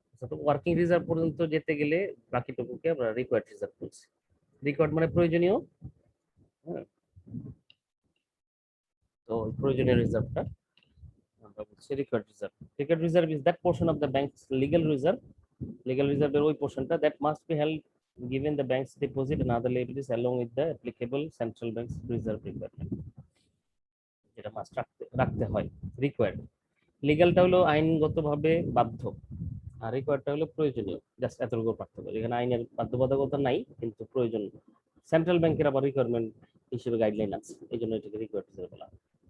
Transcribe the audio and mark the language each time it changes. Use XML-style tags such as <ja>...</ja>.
<bn>তো working reserve পর্যন্ত যেতে গেলে বাকিটুকুকে আমরা রিকোয়ার্ড রিজার্ভ বলছি। রিকোয়ার্ড মানে প্রয়োজনীয়, হ্যাঁ। তো প্রয়োজনীয় রিজার্ভটা আমরা বলছি required reserve.</bn> <en>Required reserve is that portion of the bank's legal reserve.</en> <bn>Legal রিজার্ভের ওই পোর্শনটা</bn> <en>that must be held given the bank's deposit and other liabilities along with the applicable central bank's reserve requirement,</en> <bn>যেটা must রাখতে হয়, required. লিগ্যালটা হলো আইনগতভাবে বাধ্য, আর রিকোয়ার্ডটা হলো প্রয়োজনীয়। জাস্ট এতটুকু পার্থক্য, যেখানে আইনের বাধ্যবাধকতা নাই কিন্তু প্রয়োজন। সেন্ট্রাল ব্যাংকের আবার রিকোয়ারমেন্ট হিসেবে গাইডলাইন আছে, এই জন্য এটাকে রিকোয়ার্ড হিসেবে বলা হয়।</bn>